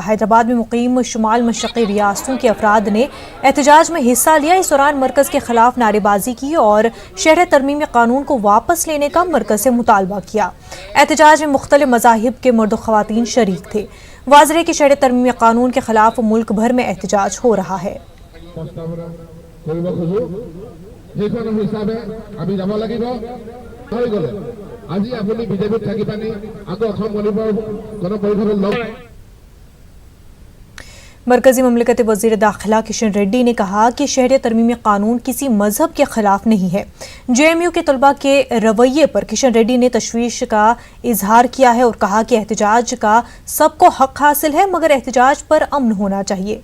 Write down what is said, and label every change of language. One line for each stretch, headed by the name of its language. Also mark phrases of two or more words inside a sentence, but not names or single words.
Urdu: ہیدرآباد میں مقیم شمال مشرقی ریاستوں کے افراد نے احتجاج میں حصہ لیا. اس دوران مرکز کے خلاف نعرے بازی کی اور شہریت ترمیمی قانون کو واپس لینے کا مرکز سے مطالبہ کیا. احتجاج میں مختلف مذاہب کے مرد و خواتین شریک تھے. واضح ہے کہ شہریت ترمیمی قانون کے خلاف ملک بھر میں احتجاج ہو رہا ہے.
Assamese: আজি আপুনি বিজেপিত থাকি পানি আকৌ অসম গণ পৰিষদৰ লগ
Urdu: مرکزی مملکتی وزیر داخلہ کشن ریڈی نے کہا کہ شہریت ترمیمی قانون کسی مذہب کے خلاف نہیں ہے. JMU کے طلبہ کے رویے پر کشن ریڈی نے تشویش کا اظہار کیا ہے اور کہا کہ احتجاج کا سب کو حق حاصل ہے، مگر احتجاج پر امن ہونا چاہیے.